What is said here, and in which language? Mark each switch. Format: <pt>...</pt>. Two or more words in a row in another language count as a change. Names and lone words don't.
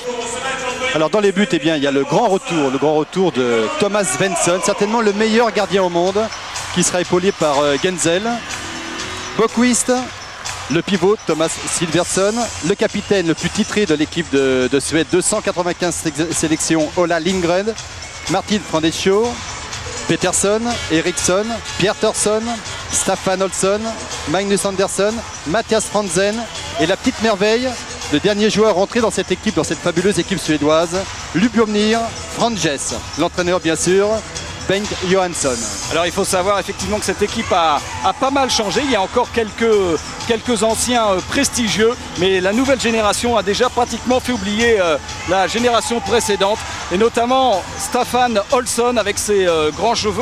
<fr>Alors dans les buts, eh bien, il y a le grand retour de Thomas Svensson, certainement le meilleur gardien au monde, qui sera épaulé par Genzel, Bokvist, le pivot Thomas Silversson, le capitaine le plus titré de l'équipe de Suède, 295 sélections, Ola Lindgren, Martin Frandesjö, Peterson, Eriksson, Pierre Thursson, Staffan Olsson, Magnus Andersson, Mattias Franzen et la petite merveille, le dernier joueur rentré dans cette équipe, dans cette fabuleuse équipe suédoise, Lubomir Franges, l'entraîneur bien sûr, Bengt Johansson. Alors il faut savoir effectivement que cette équipe a pas mal changé. Il y a encore quelques anciens prestigieux, mais la nouvelle génération a déjà pratiquement fait oublier la génération précédente, et notamment Staffan Olsson avec ses grands cheveux.</fr>